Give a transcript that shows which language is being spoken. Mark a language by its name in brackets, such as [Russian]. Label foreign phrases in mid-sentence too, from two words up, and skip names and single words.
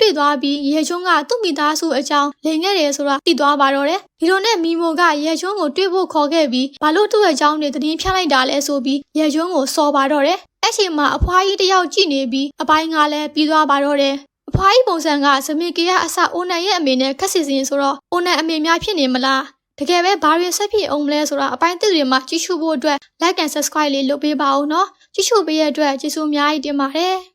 [Burmese] တွေ့သွားပြီးရေချုံးကသူ့မိသားစုအကြောင်းလိန်ခဲ့တယ်ဆိုတာသိသွားပါတော့တယ်ဒီလိုနဲ့မီမိုကရေချုံးကိုတွေ့ဖို့ခေါ်ခဲ့ပြီးဘာလို့သူ့ရဲ့အကြောင်းတွေသတင်းဖြန့်လိုက်တာလဲဆိုပြီးရေချုံးကိုစော်ပါတော့တယ်အဲ့ချိန်မှာအဖွားကြီးတယောက်ကြည့်နေပြီးအပိုင်းကလည်းပြီးသွားပါတော့တယ်အဖွားကြီးပုံစံကဇမီကရအစအိုနန်ရဲ့အမေနဲ့ခက်စီစဉ်ဆိုတော့အိုနန်အမေများဖြစ်နေမလားတကယ်ပဲဘာတွေဆက်ဖြစ်အောင်မလဲဆိုတာအပိုင်းသစ်တွေမှာကြည့်ရှုဖို့အတွက် [English] like and subscribe [Burmese] လေးလုပ်ပေးပါဦးနော်ကြည့်ရှုပေးရတဲ့အတွက်ကျေးဇူးအများကြီးတင်ပါတယ်